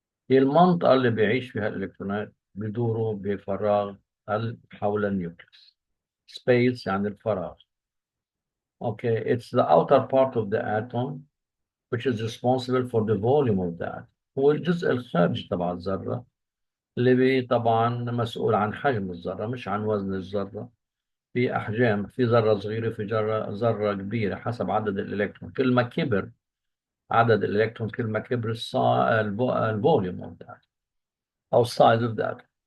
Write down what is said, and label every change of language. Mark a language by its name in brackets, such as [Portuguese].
[Arabic] هي المنطقة اللي بيعيش فيها الإلكترونات بيدوروا بفراغ حول النيوكليس. Space يعني الفراغ. [English] Okay, it's the outer part of the atom which is responsible for the volume of the atom. [Arabic] هو الجزء الخارجي تبع الذرة اللي طبعا مسؤول عن حجم الذرة مش عن وزن الذرة. في أحجام، في ذرة صغيرة، في ذرة كبيرة حسب عدد الإلكترون. كل ما كبر عدد الإلكترون كل ما كبر الفوليوم [English] of the atom [Arabic] أو [English] size of the atom.